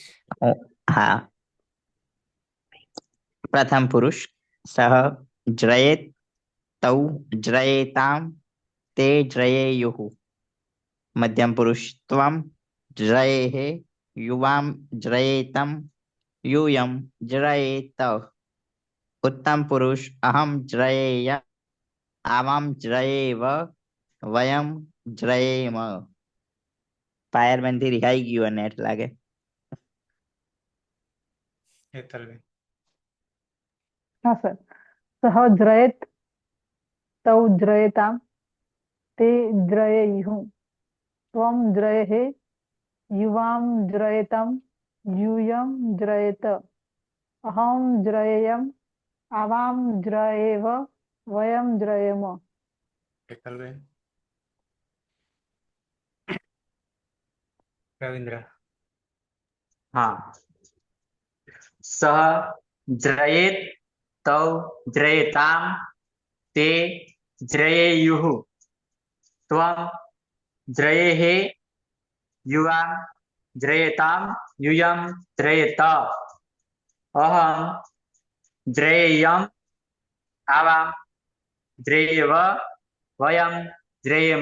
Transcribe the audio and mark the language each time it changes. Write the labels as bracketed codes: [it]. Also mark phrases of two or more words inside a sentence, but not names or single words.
[sa] હા પ્રથમ પુરુષ સહ જ્રયેત તૌ જ્રયેતામ તે જ્રયેયુઃ મધ્યમ પુરુષ ત્વમ જ્રયેહ યુવામ જ્રયેતમ यूयम ज्रयेत उत्तम पुरुष अहम ज्रयेय आवाम ज्रयेव वयम ज्रयेम [gu] ફાયરમેન થી રિહાઈ ગયું અને એટલે લાગે હેતલબેન હા સર [sa] સહ જ્રયેત તૌ જ્રયેતામ તે જ્રયેયુઃ ત્વમ જ્રયેહ યુવામ જ્રયેતમ यूयम ज्रयेत अहम ज्रयेयम आवाम ज्रयेव वयम ज्रयेम [gu] હેતલબેન રવિન્દ્ર [sa] हाँ सह ज्रयेत तौ ज्रयेताम ते ज्रयेयुः त्वं ज्रयेः युवां ज्रयेताम यूयं ज्रयेत अहं ज्रयेयं आवां ज्रयेव वयं ज्रयेम